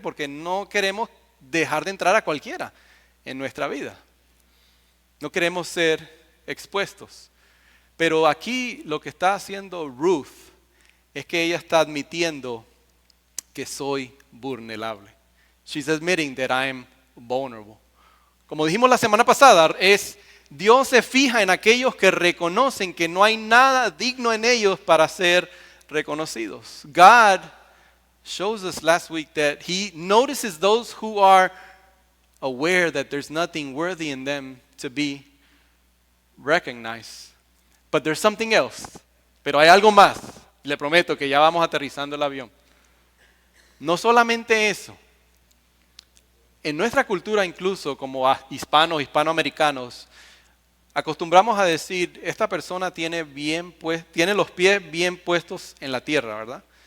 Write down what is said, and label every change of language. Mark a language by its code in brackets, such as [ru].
[es] Porque no queremos dejar de entrar a cualquiera en nuestra vida. No queremos ser expuestos. Pero aquí lo que está haciendo Ruth es que ella está admitiendo que soy vulnerable. [en] She's admitting that I am vulnerable. [es] Como dijimos la semana pasada, Dios se fija en aquellos que reconocen que no hay nada digno en ellos para ser reconocidos. [en] God shows us last week that He notices those who are aware that there's nothing worthy in them to be recognized. But there's something else. [es] Pero hay algo más. Le prometo que ya vamos aterrizando el avión. No solamente eso. En nuestra cultura, incluso como hispanos, hispanoamericanos, acostumbramos a decir, esta persona tiene los pies bien puestos en la tierra, ¿verdad?